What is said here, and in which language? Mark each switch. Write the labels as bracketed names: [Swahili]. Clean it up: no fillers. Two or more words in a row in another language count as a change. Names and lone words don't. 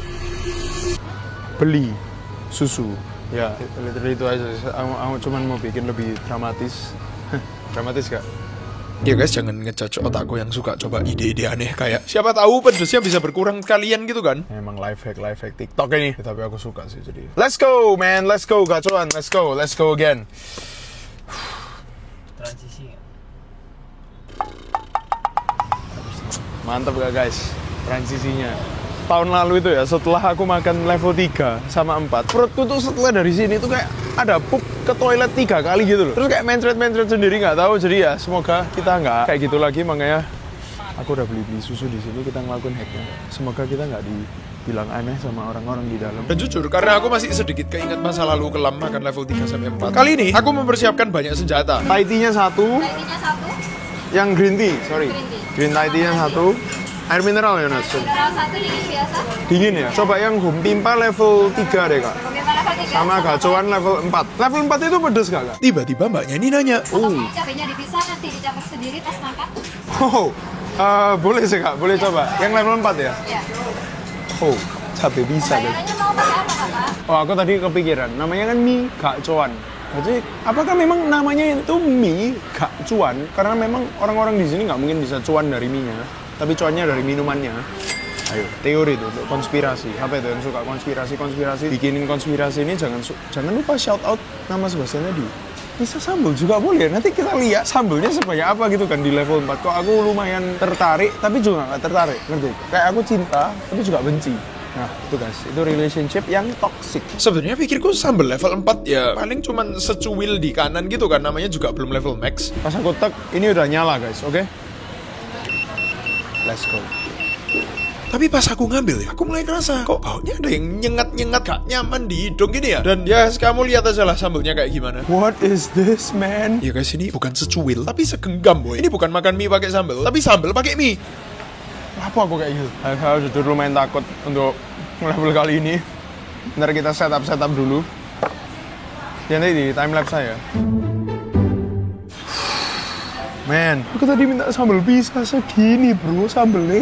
[Indonesian] Beli susu. Ya, literally itu aja. Aku cuman mau bikin lebih dramatis. Dramatis gak? Ya guys, jangan ngejudge otakku yang suka coba ide-ide aneh kayak siapa tahu pedesnya bisa berkurang sekalian gitu kan. Emang [English] life hack [Indonesian] TikTok ini. Tapi aku suka sih jadi. [English] Let's go man, let's go gacuan, let's go again. [Indonesian] transisi. Mantap gak guys transisinya. Tahun lalu itu ya, setelah aku makan level 3 sama 4, perutku tuh setelah dari sini tuh kayak ada pup ke toilet 3 kali gitu loh. Terus kayak mencret-mencret sendiri, nggak tahu. Jadi ya semoga kita nggak kayak gitu lagi. Makanya aku udah beli susu di sini, kita ngelakuin hacknya. Semoga kita nggak dibilang aneh sama orang-orang di dalam. Dan jujur, karena aku masih sedikit keinget masa lalu kelam makan level 3 sampai 4. Kali ini aku mempersiapkan banyak senjata. [English] Thai tea- [Indonesian] nya 1, Lainnya satu, [English] yang green tea, sorry. Green tea. Green Thai tea- [Indonesian] nya 1, air mineral ya Nas. mineral satu dingin biasa. Dingin ya? Coba yang [English] home pimpa [Indonesian] level 3 deh kak. Bagaimana level 3? Sama gacoan level 4. Level 4 itu pedes gak kak? Tiba-tiba mbaknya ini nanya, Cabenya dipisah, nanti dicampur sendiri pas makan. Oh, boleh sih kak, boleh coba. Yang level 4 ya? Ya. Oh, cabai bisa guys. Bayarannya mau pakai apa kakak? Oh, aku tadi kepikiran, namanya kan mie gacoan. Jadi, apakah memang namanya itu mie gacuan? Karena memang orang-orang di sini nggak mungkin bisa cuan dari mie-nya, tapi cuannya dari minumannya. Ayo, teori itu untuk konspirasi. Apa itu yang suka konspirasi, bikinin konspirasi ini jangan lupa [English] shout out [Indonesian] nama Sebastian Edi. Bisa sambal juga boleh. Nanti kita lihat sambalnya sebanyak apa gitu kan di level 4. Kok aku lumayan tertarik, tapi juga nggak tertarik. Ngerti? Kayak aku cinta, tapi juga benci. Nah, itu guys, itu relationship yang toxic. sebenarnya pikirku sambal level 4 ya paling cuman secuil di kanan gitu kan, namanya juga belum level max. Pas aku tek, ini udah nyala guys, oke? [English] Let's go. [Indonesian] Tapi pas aku ngambil ya, aku mulai ngerasa kok baunya ada yang nyengat-nyengat gak nyaman di hidung gini ya. Dan ya kamu lihat aja lah sambalnya kayak gimana. [English] What is this, man? [Indonesian] Ya guys, ini bukan secuil, tapi segenggam boy. Ini bukan makan mie pakai sambal, tapi sambal pakai mie. Apa aku kayak gitu? Aku jujur lumayan takut untuk level kali ini. Ntar kita setup dulu. Ya nanti di timelapse saya. Man, aku tadi minta sambal bisa segini bro sambelnya.